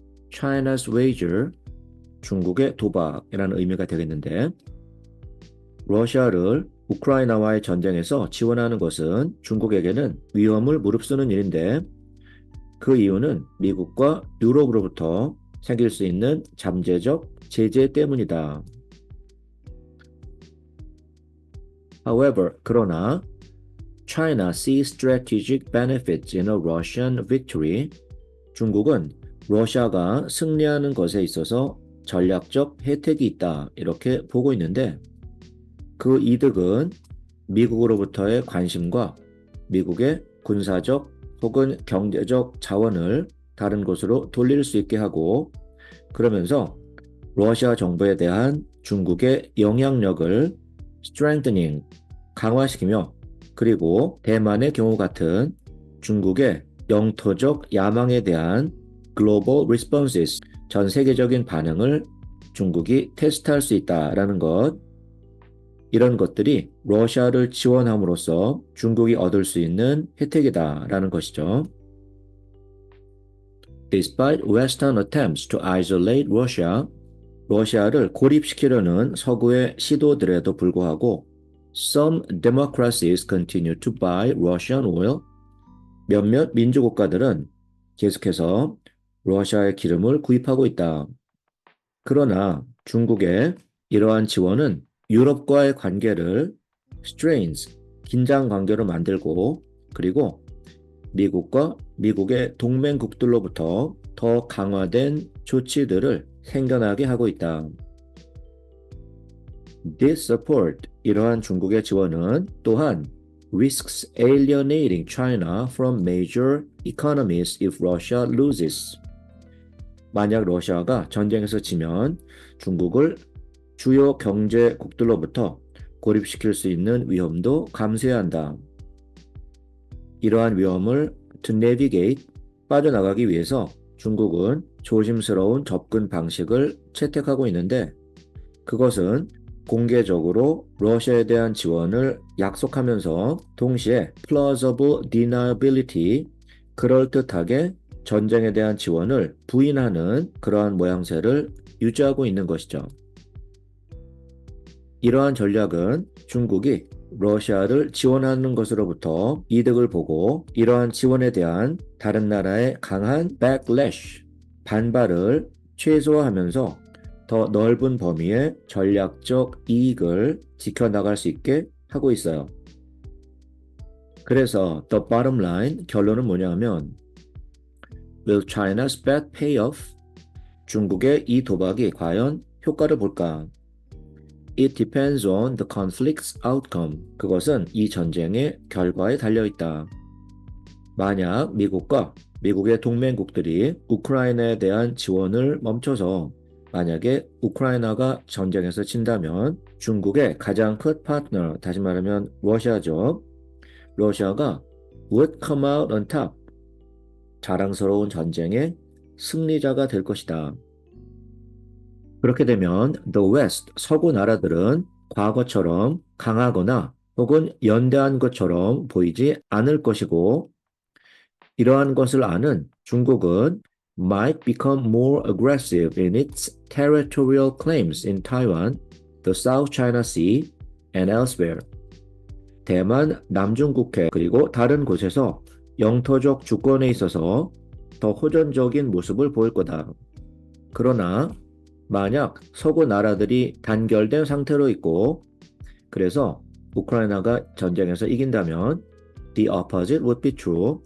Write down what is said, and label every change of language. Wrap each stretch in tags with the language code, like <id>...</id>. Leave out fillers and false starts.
<en>China's wager,</en> <ko>중국의 도박이라는 의미가 되겠는데 러시아를 우크라이나와의 전쟁에서 지원하는 것은 중국에게는 위험을 무릅쓰는 일인데 그 이유는 미국과 유럽으로부터 생길 수 있는 잠재적 제재 때문이다.</ko> <en>However,</en> <ko>그러나</ko> <en>China sees strategic benefits in a Russian victory.</en> <ko>중국은 러시아가 승리하는 것에 있어서 전략적 혜택이 있다. 이렇게 보고 있는데 그 이득은 미국으로부터의 관심과 미국의 군사적 혹은 경제적 자원을 다른 곳으로 돌릴 수 있게 하고 그러면서 러시아 정부에 대한 중국의 영향력을 strengthening, 강화시키며 그리고 대만의 경우 같은 중국의 영토적 야망에 대한 global responses, 전 세계적인 반응을 중국이 테스트할 수 있다라는 것, 이런 것들이 러시아를 지원함으로써 중국이 얻을 수 있는 혜택이다라는 것이죠.</ko> <en>Despite Western attempts to isolate Russia,</en> <ko>러시아를 고립시키려는 서구의 시도들에도 불구하고</ko> <en>Some democracies continue to buy Russian oil.</en> <ko>몇몇 민주국가들은 계속해서 러시아의 기름을 구입하고 있다. 그러나 중국의 이러한 지원은 유럽과의 관계를 strains, 긴장 관계로 만들고 그리고 미국과 미국의 동맹국들로부터 더 강화된 조치들을 생겨나게 하고 있다.</ko> <en>This support,</en> <ko>이러한 중국의 지원은</ko> <en>또한 risks alienating China from major economies if Russia loses.</en> <ko>만약 러시아가 전쟁에서 지면 중국을 주요 경제국들로부터 고립시킬 수 있는 위험도 감수해야 한다. 이러한 위험을 to navigate, 빠져나가기 위해서 중국은 조심스러운 접근 방식을 채택하고 있는데 그것은 공개적으로 러시아에 대한 지원을 약속하면서 동시에 plausible deniability, 그럴듯하게 전쟁에 대한 지원을 부인하는 그러한 모양새를 유지하고 있는 것이죠. 이러한 전략은 중국이 러시아를 지원하는 것으로부터 이득을 보고 이러한 지원에 대한 다른 나라의 강한 backlash, 반발을 최소화하면서 더 넓은 범위의 전략적 이익을 지켜나갈 수 있게 하고 있어요. 그래서</ko> <en>the bottom line,</en> <ko>결론은 뭐냐면</ko> <en>Will China's bet pay off?</en> <ko>중국의 이 도박이 과연 효과를 볼까?</ko> <en>It depends on the conflict's outcome.</en> <ko>그것은 이 전쟁의 결과에 달려있다. 만약 미국과 미국의 동맹국들이 우크라이나에 대한 지원을 멈춰서 만약에 우크라이나가 전쟁에서 진다면 중국의 가장 큰 파트너, 다시 말하면 러시아죠. 러시아가</ko> <en>would come out on top.</en> <ko>자랑스러운 전쟁의 승리자가 될 것이다. 그렇게 되면</ko> <en>the West,</en> <ko>서구 나라들은 과거처럼 강하거나 혹은 연대한 것처럼 보이지 않을 것이고 이러한 것을 아는 중국은</ko> <en>might become more aggressive in its territorial claims in Taiwan, the South China Sea, and elsewhere.</en> <ko>대만, 남중국해 그리고 다른 곳에서 영토적 주권에 있어서 더 호전적인 모습을 보일 거다. 그러나 만약 서구 나라들이 단결된 상태로 있고 그래서 우크라이나가 전쟁에서 이긴다면</ko> <en>the opposite would be true.</en>